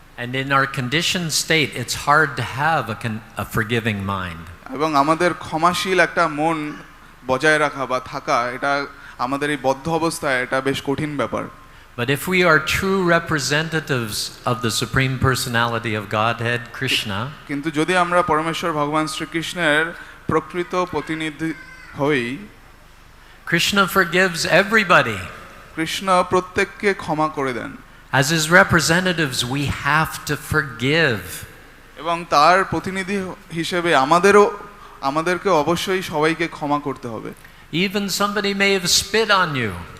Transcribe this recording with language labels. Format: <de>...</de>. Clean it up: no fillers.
<en>And in our conditioned state, it's hard to have a forgiving mind.</en> <bn>এবং আমাদের ক্ষমাশীল একটা মন বজায় রাখা বা থাকা, এটা আমাদের এই বদ্ধ অবস্থায় এটা বেশ কঠিন ব্যাপার।</bn> <en>But if we are true representatives of the Supreme Personality of Godhead, Krishna,</en> <bn>কিন্তু যদি আমরা পরমেশ্বর ভগবান শ্রীকৃষ্ণের প্রকৃত প্রতিনিধি হই,</bn> <en>Krishna forgives everybody.</en> <bn>কৃষ্ণ প্রত্যেককে ক্ষমা করে দেন।</bn> <en>As his representatives, we have to forgive.</en> <bn>এবং তার প্রতিনিধি হিসেবে আমাদেরকে অবশ্যই সবাইকে ক্ষমা করতে হবে।</bn> <en>Even somebody may have spit on you.</en>